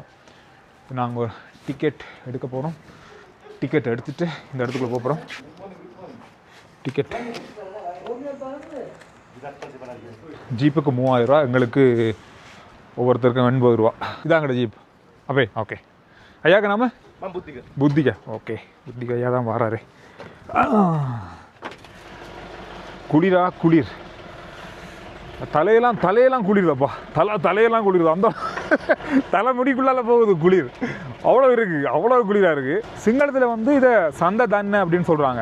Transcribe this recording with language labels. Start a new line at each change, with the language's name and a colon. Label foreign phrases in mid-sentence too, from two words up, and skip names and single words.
Tamil: நாங்கள் டிக்கெட் எடுக்க போகிறோம். டிக்கெட் எடுத்துகிட்டு இந்த இடத்துக்குள்ளே போகிறோம். டிக்கெட் ஜீப்புக்கு 3000 ரூபா, எங்களுக்கு ஒவ்வொருத்தருக்கும் 80 ரூபா. இதாங்கட ஜீப். அப்பே ஓகே. ஐயா
Hindi: का नाम है
Tamil: बुद्धिका. ओके, बुद्धिका ஐயா தான் வராரு. குளிர் தலையெல்லாம் குளிர்தப்பா. தலையெல்லாம் குளிருது. அந்த தலைமுடிக்குள்ளால போகுது குளிர். அவ்வளோ இருக்குது, அவ்வளோ குளிராக இருக்குது. சிங்களத்தில் வந்து இதை சந்த தன்னை அப்படின்னு சொல்கிறாங்க.